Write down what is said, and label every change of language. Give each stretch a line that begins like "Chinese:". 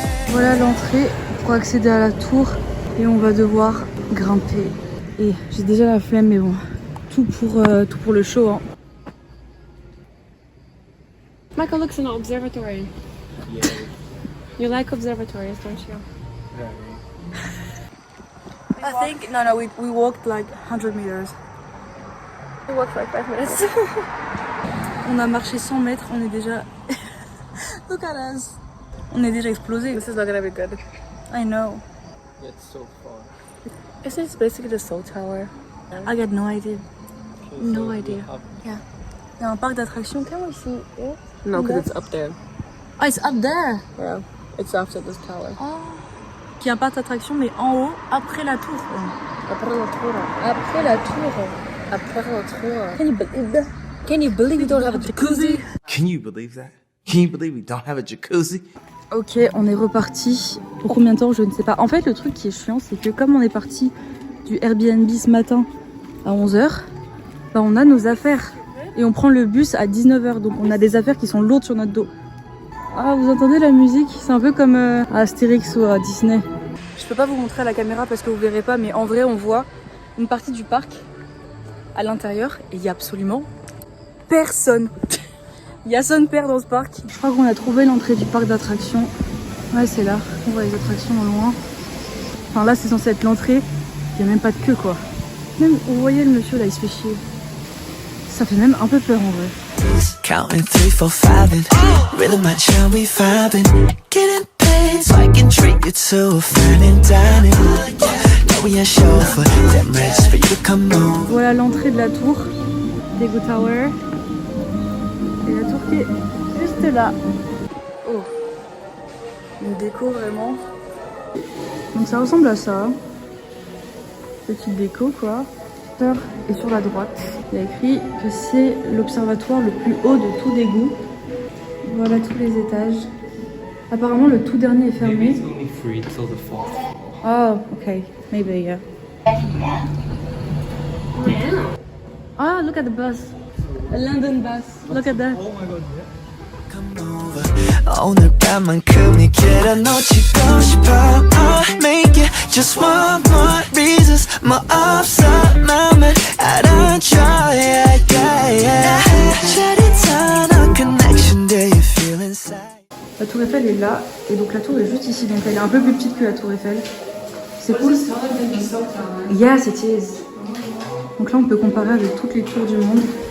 French: Voilà l'entrée pour accéder à la tour et on va devoir grimper. Et j'ai déjà la flemme, mais bon, tout pour le show. Hein.
English: Michael looks in an observatory. Yeah. You like observatories, don't you? I think no, we walked like 100 meters. We walked like 5 minutes.
French: On a marché 100 mètres, on est déjà.
English: Look at us.
French: On est déjà explosé.
English: This is not gonna be good. I know. It's so far. Isn't it basically the Seoul Tower? I got no idea. No So idea. we have-
French: Il y a un parc d'attractions.
English: Can we see it? No, because it's up there. Oh, it's up there. Yeah, it's after this tower. Oh.
French: Qui est un parc d'attractions, mais en haut, après la tour. Après la tour. Après la tour. Après la tour.
English: Can you believe that? Can you believe we don't have a jacuzzi? Can you believe that? Can you believe we don't have a jacuzzi?
French: Ok, on est reparti. Pour combien de temps, je ne sais pas. En fait, le truc qui est chiant, c'est que comme on est parti du Airbnb ce matin à 11h, bah on a nos affaires. Et on prend le bus à 19h. Donc on a des affaires qui sont lourdes sur notre dos. Ah, vous entendez la musique? C'est un peu comme à Astérix ou à Disney. Je peux pas vous montrer à la caméra parce que vous verrez pas, mais en vrai, on voit une partie du parc à l'intérieur et il y a absolument personne. Il y a son père dans ce parc. Je crois qu'on a trouvé l'entrée du parc d'attractions. Ouais, c'est là. On voit les attractions au loin. Enfin, là, c'est censé être l'entrée. Il n'y a même pas de queue, quoi. Même, vous voyez le monsieur, là, il se fait chier. Ça fait même un peu peur, en vrai.
English: Counting 3, 4, 5 and really much how we vibing. Getting paid so I can treat you to a fine and dining. Yeah, we are chauffeur, them ready for you to come on.
French: Voilà l'entrée de la tour. Daegu Tower. Et la tour qui est juste là. Oh. Une déco vraiment. Donc ça ressemble à ça. Petite déco quoi. Et sur la droite, il y a écrit que c'est l'observatoire le plus haut de tout Daegu. Voilà tous les étages. Apparemment le tout dernier est
English: Maybe
French: fermé.
English: it's only free till the 4th floor. Oh, okay. Maybe, yeah. Ah, look at the bus. A London bus. Look at that. Oh my god, yeah. Come over.
Korean: 오늘 밤만큼이 길어놓치고 싶어.
English: I'll make it just one more reasons.
Korean: 뭐 없어 마음을 알아줘.
English: Yeah, yeah, yeah.
Korean: 짜릿한 connection.
English: Do you feel inside?
French: La tour Eiffel est là, et donc la tour est juste ici, donc elle est un peu plus petite que la tour Eiffel. C'est cool.
English: Yes, it is.
French: Donc là, on peut comparer avec toutes les tours du monde.